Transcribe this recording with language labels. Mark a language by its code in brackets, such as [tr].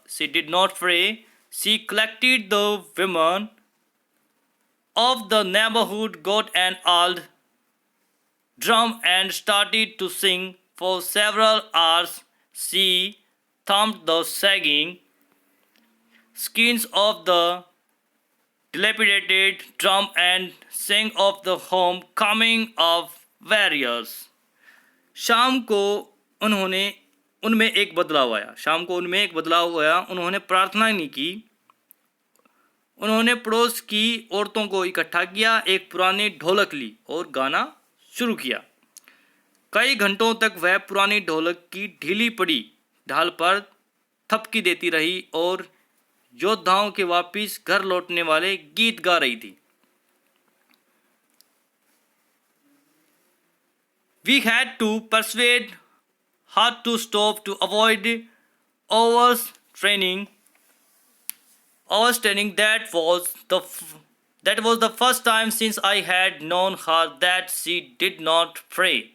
[en] She did not pray. She collected the women of the neighborhood, got an old drum and started to sing. For several hours, she thumped the sagging skins of the dilapidated drum and sang of the homecoming of warriors. [hi] शाम को उनमें एक बदलाव आया। उन्होंने प्रार्थना नहीं की। उन्होंने पड़ोस की औरतों को इकट्ठा किया, एक पुरानी ढोलक ली और गाना शुरू किया। कई घंटों तक वह पुरानी ढोलक की ढीली पड़ी ढाल पर थपकी देती रही और योद्धाओं के वापिस घर लौटने वाले गीत गा रही थी। [en] We had to persuade her to stop to avoid overstraining. That was the first time since I had known her that she did not pray.